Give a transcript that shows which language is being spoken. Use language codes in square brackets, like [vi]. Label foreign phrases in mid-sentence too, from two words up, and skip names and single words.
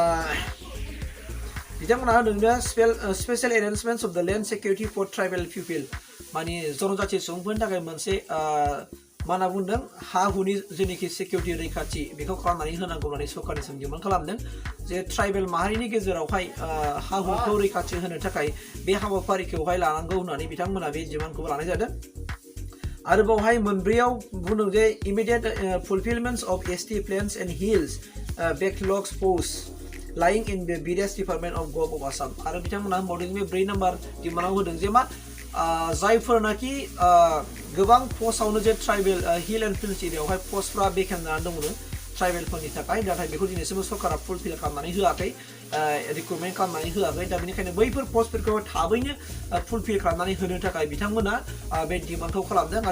[brx] बिथांमोना होदों [en] special arrangements of the land security for tribal people [brx] माने जनजाति सुबुंफोरनि थाखाय मोनसे मा होनना बुंदों हा हुनि जेनेखि सिकिउरिटि रैखाथि बेखौ खालामनानै होनांगौ होननानै सरकारनिसिम डिमान्ड खालामदों जे ट्राइबेल माहारिनि गेजेरावहाय हा हुखौ रैखाथि होनो थाखाय बे हाबाफारिखौहाय लानांगौ होननानै बिथांमोना बे डिमान्डखौ लानाय जादों आरो बावहाय मोनब्रैयाव बुंदों जे [en] immediate fulfilments of ST plains and hills backlogs post lying in the various department of Gov of Assam [brx] आरो बिथांमोना होनबावदों बे 4 नाम्बार डिमान्डआव होदों जे मा जायफोरनाखि गोबां पस्टआवनो जे [en] tribal hill and plains [brx] एरियायावहाय पस्टफ्रा बेकेन्ट जानानै दंमोन ट्राइबेलफोरनि थाखाय नाथाय बेखौ दिनैसिमबो सरकारा फुलफिल खालामनानै होआखै रिक्रुटमेन्ट खालामनानै होआखै दा बेनिखायनो बैफोर पस्टफोरखौ थाबैनो फुलफिल खालामनानै होनो थाखाय बिथांमोना बे डिमान्डखौ खालामदों आरो